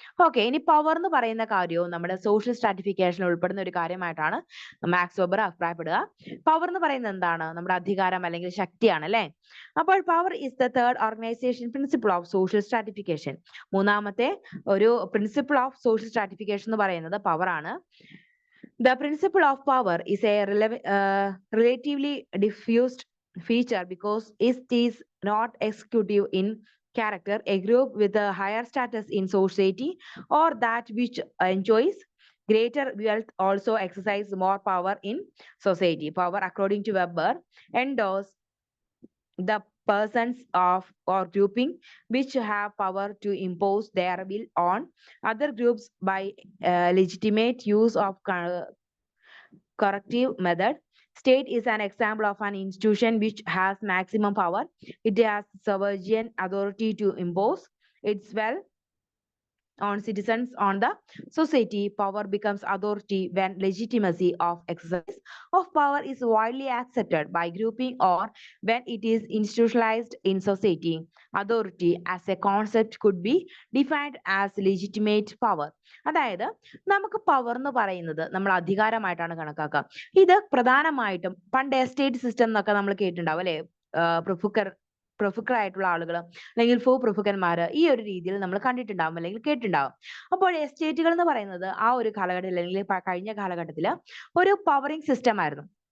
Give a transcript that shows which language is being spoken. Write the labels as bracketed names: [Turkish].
[Malayalam] Okay, ഇനി power എന്ന് പറയുന്ന കാര്യവും നമ്മുടെ സോഷ്യൽ സ്ട്രാറ്റിഫിക്കേഷനിൽ ഉൾപ്പെടുന്ന ഒരു കാര്യമായിട്ടാണ് മാക്സ് വെബർ അഭിപ്രായപ്പെടുക. പവർ എന്ന് പറയുന്നത് എന്താണ്? നമ്മുടെ അധികാരം അല്ലെങ്കിൽ ശക്തിയാണ് അല്ലെ. അപ്പോൾ [English] Power is the third organisation principle of social stratification. [Malayalam] മൂന്നാമത്തെ ഒരു [English] principle of social stratification [Malayalam] എന്ന് പറയുന്നത് പവർ ആണ്. [English] The principle of power is a relatively diffused feature because it is not executive in character. A group with a higher status in society or that which enjoys greater wealth also exercise more power in society. Power, according to Weber, endows the persons of or grouping which have power to impose their will on other groups by legitimate use of corrective method. State is an example of an institution which has maximum power. It has sovereign authority to impose its will on citizens on the society. Power becomes authority when legitimacy of exercise of power is widely accepted by grouping or when it is institutionalized in society. Authority as a concept could be defined as legitimate power. [Malayalam] അതായത് നമുക്ക് power എന്ന് പറയുന്നത് നമ്മൾ അധികാരമായിട്ടാണ് കണക്കാക്കുക. ഇത് പ്രധാനമായിട്ടും പണ്ട് estate system എന്നൊക്കെ നമ്മൾ കേട്ടിട്ടുണ്ടാവും അല്ലെ. പ്രഭുക്കളായിട്ടുള്ള ആളുകൾ അല്ലെങ്കിൽ ഭൂപ്രഭുക്കന്മാര് ഈ ഒരു രീതിയിൽ നമ്മൾ കണ്ടിട്ടുണ്ടാവും അല്ലെങ്കിൽ കേട്ടിട്ടുണ്ടാവും. അപ്പോൾ എസ്റ്റേറ്റുകൾ എന്ന് പറയുന്നത് ആ ഒരു കാലഘട്ടത്തിൽ അല്ലെങ്കിൽ കഴിഞ്ഞ കാലഘട്ടത്തിൽ ഒരു പവറിംഗ് സിസ്റ്റം ആയിരുന്നു.